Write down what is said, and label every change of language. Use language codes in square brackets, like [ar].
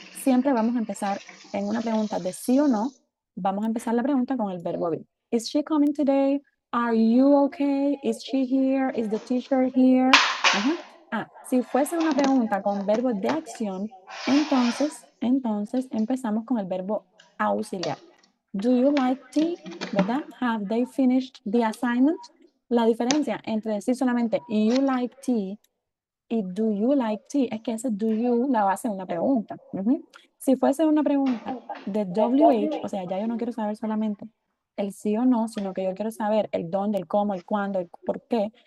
[es] Siempre vamos a empezar en una pregunta de sí o no, vamos a empezar la pregunta con el verbo be. [en] Is she coming today? Are you okay? Is she here? Is the teacher here? [es] Si fuese una pregunta con verbo de acción, entonces empezamos con el verbo auxiliar. [en] Do you like tea? ¿Verdad? Have they finished the assignment? [es] La diferencia entre decir solamente you like tea y do you like tea es que ese do you la base en una pregunta. Si fuese una pregunta de WH, o sea, ya yo no quiero saber solamente el sí o no, sino que yo quiero saber el dónde, el cómo, el cuándo, el por qué,